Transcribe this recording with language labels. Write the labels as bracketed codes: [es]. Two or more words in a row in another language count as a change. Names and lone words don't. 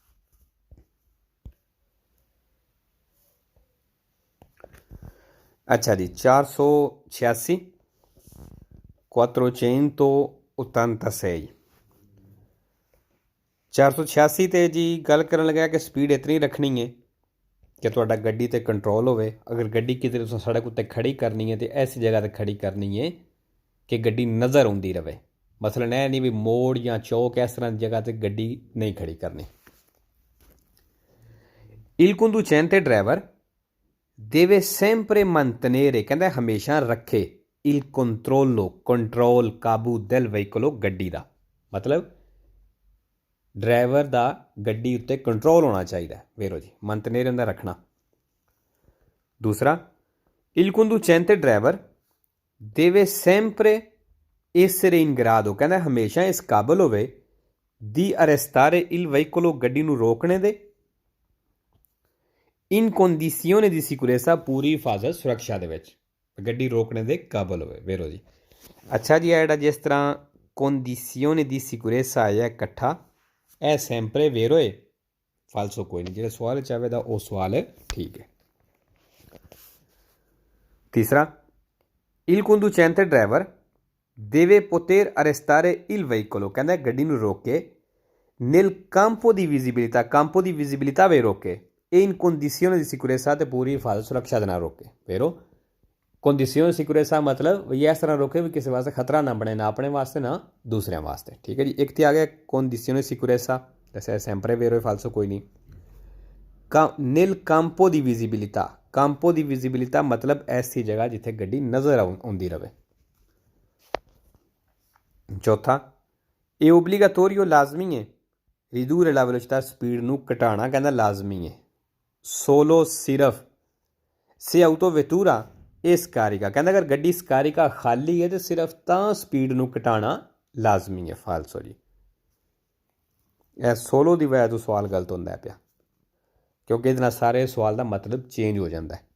[pa] ਅੱਛਾ ਜੀ, 486 486 486 ਤੇ ਜੀ ਗੱਲ ਕਰਨ ਲੱਗਾ ਕਿ ਸਪੀਡ ਇਤਨੀ ਰੱਖਣੀ ਹੈ ਕਿ ਤੁਹਾਡਾ ਗੱਡੀ ਤੇ ਕੰਟਰੋਲ ਹੋਵੇ। ਅਗਰ ਗੱਡੀ ਕਿਤੇ ਤੁਸੀਂ ਸੜਕ ਉੱਤੇ ਖੜੀ ਕਰਨੀ ਹੈ ਤੇ ਐਸੀ ਜਗ੍ਹਾ ਤੇ ਖੜੀ ਕਰਨੀ ਹੈ ਕਿ ਗੱਡੀ ਨਜ਼ਰ ਆਉਂਦੀ ਰਹੇ। ਮਸਲਨ ਇਹ ਨਹੀਂ ਵੀ ਮੋੜ ਜਾਂ ਚੌਕ ਇਸ ਤਰ੍ਹਾਂ ਦੀ ਜਗ੍ਹਾ ਤੇ ਗੱਡੀ ਨਹੀਂ ਖੜੀ ਕਰਨੀ। [it] Il conducente ਡਰਾਈਵਰ deve sempre mantenere, [pa] ਕਹਿੰਦਾ ਹਮੇਸ਼ਾ ਰੱਖੇ [it] il controllo, [pa] ਕੰਟਰੋਲ, ਕਾਬੂ [it] del veicolo, [pa] ਗੱਡੀ ਦਾ। ਮਤਲਬ ਡਰਾਈਵਰ ਦਾ ਗੱਡੀ ਉੱਤੇ ਕੰਟਰੋਲ ਹੋਣਾ ਚਾਹੀਦਾ। ਵੇਰੋ ਜੀ, mantenere ਹੁੰਦਾ ਰੱਖਣਾ। ਦੂਸਰਾ, [it] il conducente ਡਰਾਈਵਰ deve sempre essere in grado, [pa] ਕਹਿੰਦਾ ਹਮੇਸ਼ਾ ਇਸ ਕਾਬਲ ਹੋਵੇ [it] di arrestare il veicolo, [pa] ਗੱਡੀ ਨੂੰ ਰੋਕਣੇ ਦੇ [it] in condizione di sicurezza, [pa] ਪੂਰੀ ਹਿਫਾਜ਼ਤ ਸੁਰੱਖਿਆ ਦੇ ਵਿੱਚ ਗੱਡੀ ਰੋਕਣੇ ਦੇ ਕਾਬਲ ਹੋਵੇ। ਵੇਰੋ ਜੀ, ਅੱਛਾ ਜੀ, ਇਹ ਜਿਹੜਾ ਜਿਸ ਤਰ੍ਹਾਂ [it] condizione di sicurezza [pa] ਆਇਆ ਇਕੱਠਾ, ਇਹ [it] sempre vero [pa] ਹੈ, ਫਾਲਸੋ ਕੋਈ ਨਹੀਂ। ਜਿਹੜਾ ਸਵਾਲ ਚਾਹਵੇ ਦਾ ਉਹ ਸਵਾਲ ਠੀਕ ਹੈ। ਤੀਸਰਾ, [it] il conducente ਡਰਾਈਵਰ deve poter arrestare il veicolo, [pa] ਕਹਿੰਦਾ ਗੱਡੀ ਨੂੰ ਰੋਕ ਕੇ [it] nel campo di visibilità, campo di visibilità [pa] ਵੇ ਰੋਕੇ [it] e in condizione di sicurezza [pa] ਤੇ ਪੂਰੀ ਹਿਫਾਜ਼ਤ ਸੁਰੱਖਿਆ ਦੇ ਨਾਲ ਰੋਕੇ। ਫੇਰੋ [it] condizione sicurezza [pa] मतलब ਵੀ ਇਸ ਤਰ੍ਹਾਂ ਰੋਕੇ ਵੀ ਕਿਸੇ ਵਾਸਤੇ ਖਤਰਾ ਨਾ ਬਣੇ, ਨਾ ਆਪਣੇ ਵਾਸਤੇ ਨਾ ਦੂਸਰਿਆਂ ਵਾਸਤੇ। ਠੀਕ ਹੈ ਜੀ। ਇੱਕ ਤੇ ਆ ਗਿਆ [it] condizione sicurezza, [pa] ਜੈਸੇ [it] sempre vero [pa] ਫਾਲਸੋ ਕੋਈ ਨਹੀਂ। [it] nel campo di visibilità, campo di visibilità [pa] मतलब ਐਸੀ ਜਗ੍ਹਾ ਜਿੱਥੇ ਗੱਡੀ ਨਜ਼ਰ ਆਉਂਦੀ ਰਹੇ। ਚੌਥਾ, ਇਹ ਓਬਲੀਗਾਟੋਰੀਓ ਲਾਜ਼ਮੀ ਹੈ [it] ridurre la velocità, [pa] ਸਪੀਡ ਨੂੰ ਘਟਾਉਣਾ ਕਹਿੰਦਾ ਲਾਜ਼ਮੀ ਹੈ। ਸੋਲੋ ਸਿਰਫ [it] se autovettura è scarica [pa] ਕਹਿੰਦਾ ਅਗਰ ਗੱਡੀ ਸਕਾਰਿਕਾ ਖਾਲੀ ਹੈ ਤਾਂ ਸਿਰਫ ਤਾਂ ਸਪੀਡ ਨੂੰ ਘਟਾਉਣਾ ਲਾਜ਼ਮੀ ਹੈ। ਫਾਲਸੋ ਜੀ, ਇਹ ਸੋਲੋ ਦੀ ਵਜ੍ਹਾ ਤੋਂ ਸਵਾਲ ਗਲਤ ਹੁੰਦਾ ਪਿਆ, ਕਿਉਂਕਿ ਇਹਦੇ ਨਾਲ ਸਾਰੇ ਸਵਾਲ ਦਾ ਮਤਲਬ ਚੇਂਜ ਹੋ ਜਾਂਦਾ ਹੈ।